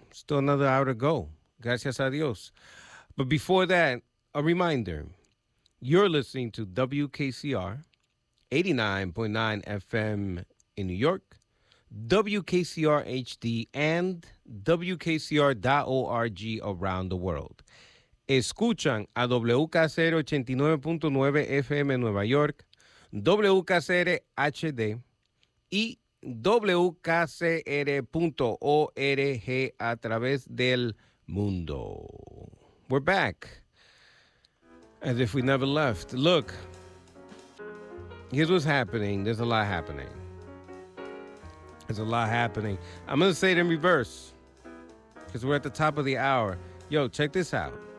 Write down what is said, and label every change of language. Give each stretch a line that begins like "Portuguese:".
English: Still another hour to go.
Spanish: Gracias a Dios.
English: But before that, a reminder. You're listening to WKCR 89.9 FM in New York, WKCR HD, and WKCR.org around the world.
Spanish: Escuchan a WKCR 89.9 FM en Nueva York, WKCR HD y WKCR.org a través del mundo.
English: We're back. As if we never left. Look, here's what's happening. There's a lot happening. There's a lot happening. I'm going to say it in reverse because we're at the top of the hour. Yo, check this out.